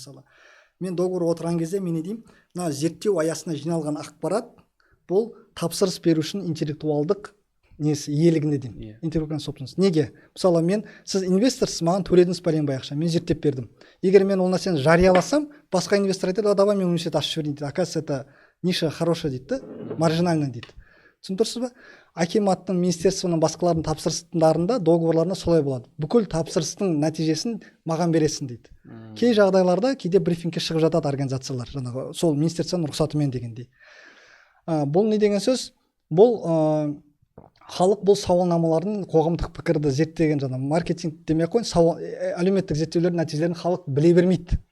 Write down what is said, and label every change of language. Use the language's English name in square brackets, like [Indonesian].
[Kazakh] Мысалы мен договор отырған кезде мен не деймін, мына зерттеу аясына жиналған ақпарат бұл тапсырыс беру үшін интеллектуалдық несі иелігінде деймін, интеллектуалдық собственность. Неге? Мысалы сіз инвесторсыз, маған төледіңіз пәленбай ақша, мен зерттеп бердім. Егер мен ол нәрсені жарияласам, басқа инвестор айтады, [Russian] давай [Kazakh] мен университет ашып жіберейін дейді. [Russian] Оказывается, это ниша хорошая [Kazakh] дейді, [Russian] маржинальная дейді. [Kazakh] Түсініп тұрсыз ба? Акиматтың, министерствоның, басқалардың тапсырыстарында, договорларында солай болады. Бүкіл тапсырыстың нәтижесін маған бересің дейді. Кей жағдайларда кейде брифингке шығып жатады организациялар, жаңағы сол министерствоның рұқсатымен дегендей. Бұл не деген сөз? Бұл халық бұл сауалнамалардың қоғамдық пікірді зерттеген, жаңа маркетинг демей ақ қойын, әлеуметтік зерттеулердің нәтижелерін халық біле бермейді.